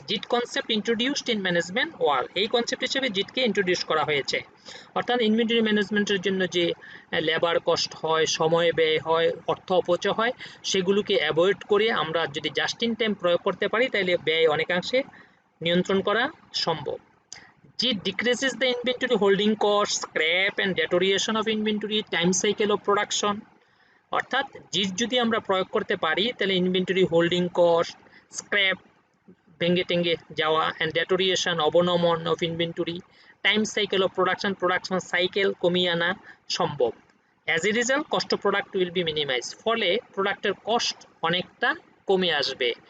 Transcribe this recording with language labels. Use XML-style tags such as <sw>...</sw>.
<en>JIT concept introduced in management world,</en> <bn>এই concept হিসেবে জিটকে introduce করা হয়েছে। অর্থাৎ ইনভেন্টরি ম্যানেজমেন্টের জন্য যে লেবার কস্ট হয়, সময় ব্যয় হয়, অর্থ অপচয় হয়, সেগুলোকে অ্যাভয়েড করে আমরা যদি জাস্ট ইন টাইম প্রয়োগ করতে পারি তাহলে ব্যয় অনেকাংশে নিয়ন্ত্রণ করা সম্ভব।</bn> <en>JIT decreases the inventory holding cost, scrap and deterioration of inventory, time cycle of production.</en> <bn>অর্থাৎ জিট যদি আমরা প্রয়োগ করতে পারি তাহলে ইনভেন্টরি হোল্ডিং কস্ট, স্ক্র্যাপ ভেঙে টেঙ্গে যাওয়া and ডেটোরিয়েশন অবনমন of inventory, time cycle of production cycle কমিয়ে আনা সম্ভব।</bn> <en>as a result cost of product will be minimize,</en> <bn>ফলে প্রোডাক্টের কস্ট অনেকটা কমে আসবে।</bn>